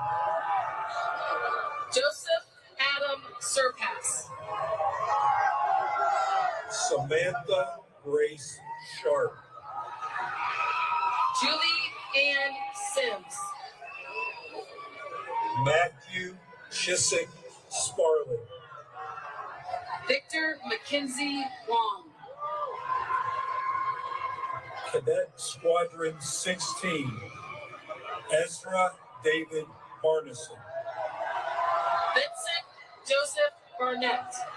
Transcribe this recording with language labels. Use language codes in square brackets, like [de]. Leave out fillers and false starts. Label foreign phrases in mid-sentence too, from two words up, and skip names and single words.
[en] Joseph Adam Surpass. Samantha Grace Sharp. Julie Ann Sims. Matthew Chiswick Sparling. Victor McKenzie Wong. Cadet Squadron 16. Ezra David Barneson. Vincent Joseph Barnett.